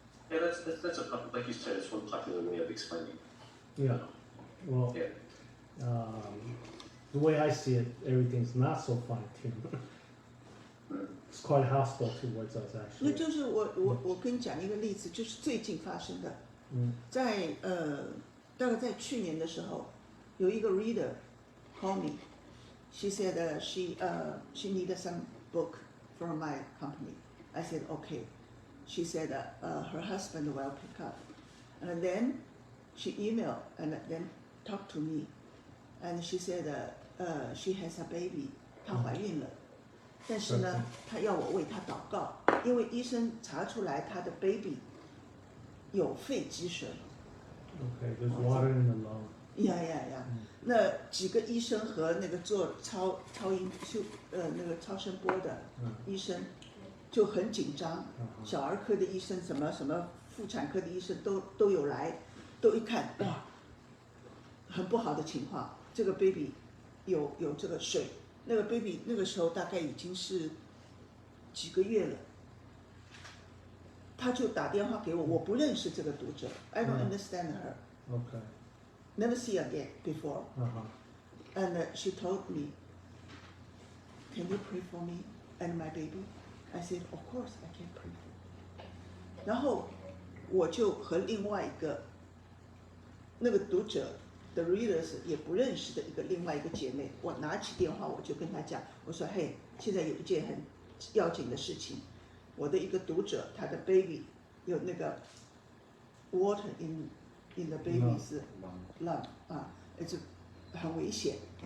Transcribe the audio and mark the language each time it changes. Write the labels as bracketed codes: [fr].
[en] Yeah, that's like you said, it's one popular way of explaining. Yeah. Well, Yeah. The way I see it, everything's not so fine-tuned. It's quite hostile towards us, [zh] 那 [en] actually. [zh] 就是我跟你讲一个例子，就是最近发生的，在大概在去年的时候，有一个 [en] reader call me. She said she needed some book from my company. I said okay. She said her husband will pick up, and then she emailed and then talked to me, and she said she has a baby. [zh] 她怀孕了，但是呢，她要我为她祷告，因为医生查出来她的 baby 有肺积水。 [en] Okay, there's water in the lung. [zh] 呀，那几个医生和那个做超音那个超声波的医生就很紧张，小儿科的医生什么妇产科的医生都有来，都一看哇，很不好的情况，这个 baby 有这个水，那个 baby 那个时候大概已经是几个月了，他就打电话给我，我不认识这个读者 ， [en] I don't understand her. Okay. Never see again before. And she told me, "Can you pray for me and my baby?" I said, "Of course, I can pray for you." [zh] 然后我就和另外一个那个读者的 readers 也不认识的另外一个姐妹，我拿起电话我就跟她讲，我说：“嘿，现在有一件很要紧的事情，我的一个读者他的 baby 有那个 [en] water in the baby's lung [zh] 啊，很危险。